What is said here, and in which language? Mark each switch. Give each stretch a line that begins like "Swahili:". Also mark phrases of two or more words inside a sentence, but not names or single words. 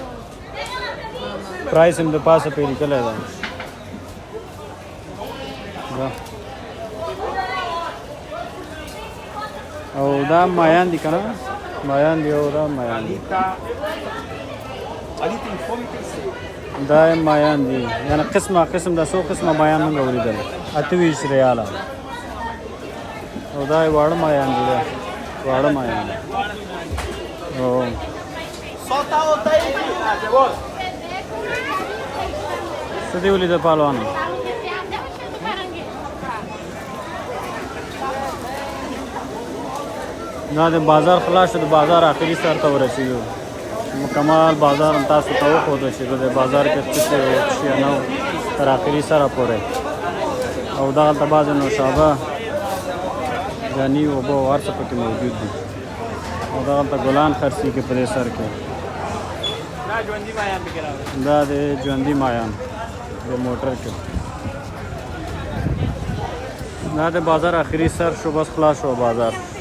Pashto: پرایس هم د پاسه پرې لیکلی دی او دا مایان دي که نه مایان دي او دا مایان دي دا مایان دي یعنې قسم دا څو قسمه مایان موږ ولیدل 28 ریاله او دا واړه مایان دي دا واړه مایان دي او
Portuguese: Solta a outra aí, Cebola.
Pashto: څه دې ولیدل پهلوان دا د بازار خلاص شو د بازار آخري سر ته ورسېدو مکمل بازار هم تاسو ته وښوده چې د بازار کې څه شی نه و تر آخري سره پورې او دغلته بعضې نوشابه جاني اوبه او هر څه پکې موجود دي او دغلته ګلان خرڅېږي په دې سر کې دا د ژوندي مایان د موټر کې دا د بازار آخري سر شو بس خلاص شو بازار